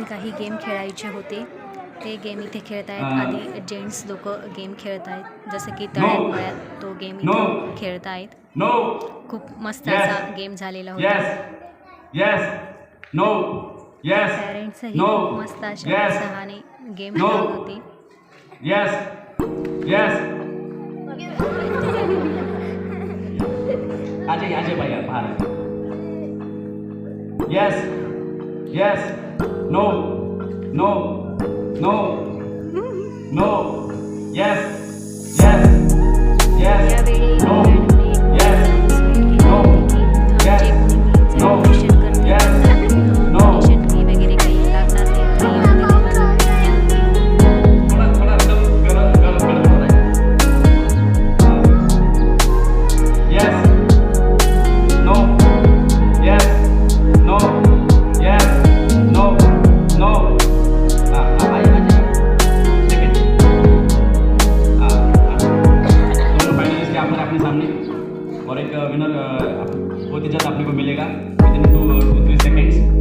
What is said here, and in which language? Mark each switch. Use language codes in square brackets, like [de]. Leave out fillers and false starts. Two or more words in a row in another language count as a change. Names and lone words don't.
[mr] काही गेम खेळायचे होते, ते गेम इथे खेळत आहेत। आधी जेंट्स लोक गेम खेळत आहेत, जसं की तळ्यात मळ्यात तो गेम इथे खेळत आहेत। खूप मस्त असा गेम झालेला होता। पॅरेंट्सही खूप मस्त अशा उत्साहाने गेम खेळत होते। [en] Yes. No. No. No. No. Yes. Yes. Yes. No. Yes. No. Yes. No. Yes. No. [mr] वगैरे काही लागणार [en] Yes. No. Yes. No. Yes. No. No. [hi] दोनों फाइनलिस्ट यहाँ पर अपने सामने, और एक विनर बहुत ही जल्द आपने को मिलेगा [en] within 2-3 seconds.